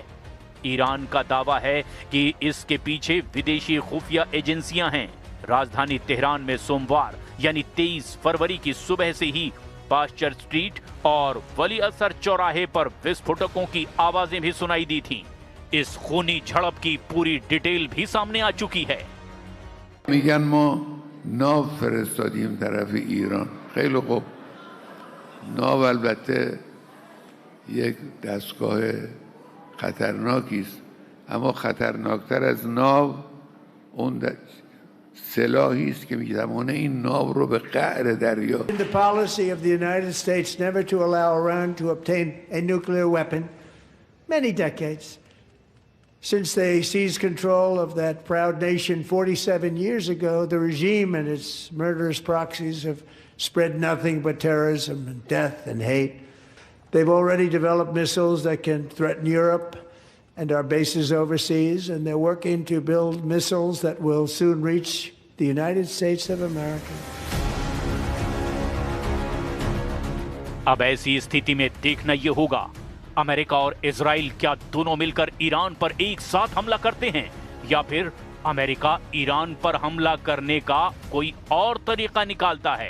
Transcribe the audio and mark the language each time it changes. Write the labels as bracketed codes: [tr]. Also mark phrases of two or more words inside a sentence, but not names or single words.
[hi] ईरान का दावा है कि इसके पीछे विदेशी खुफिया एजेंसियां हैं। राजधानी तेहरान में सोमवार यानी 23 फरवरी की सुबह से ही पास्चर स्ट्रीट और वली असर चौराहे पर विस्फोटकों की आवाजें भी सुनाई दी थीं। इस खूनी झड़प की पूरी डिटेल भी सामने आ चुकी है। [fa] میگن ما ناو فرستادیم طرف ایران. خیلی خوب، ناو البته یک دستگاه خطرناکی است، اما خطرناکتر از ناو اون سلاحی است که میتوانه این ناو رو به قعر دریا. [en] The policy of the United States never to allow Iran to obtain a nuclear weapon. Many decades since they seized control of that proud nation 47 years ago, the regime and its murderous proxies have spread nothing but terrorism and death and hate. They've already developed missiles that can threaten Europe and our bases overseas, and they're working to build missiles that will soon reach the United States of America. [hi] अब ऐसी स्थिति में देखना यह होगा, अमेरिका और इजराइल क्या दोनों मिलकर ईरान पर एक साथ हमला करते हैं, या फिर अमेरिका ईरान पर हमला करने का कोई और तरीका निकालता है।